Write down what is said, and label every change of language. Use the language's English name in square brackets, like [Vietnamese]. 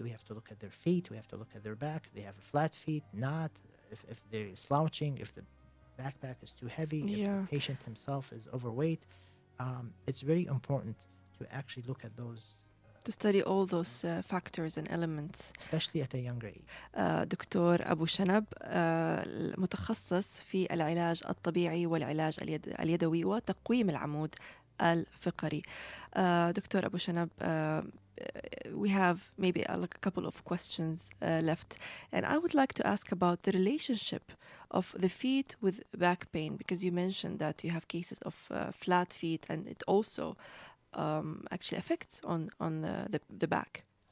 [English] We have to look at their feet, we have to look at their back, they have flat feet, not if they're slouching, if the backpack is too heavy, if the patient himself is overweight. It's very important to actually look at those, To study all those factors and elements. especially at a younger age. [Arabic] دكتور أبو شنب متخصص في العلاج الطبيعي والعلاج اليدوي وتقويم العمود الفقري. [English] Doctor أبو شنب, we have maybe a couple of questions left, and I would like to ask about the relationship of the feet with back pain, because you mentioned that you have cases of flat feet, and it also actually affects on the back.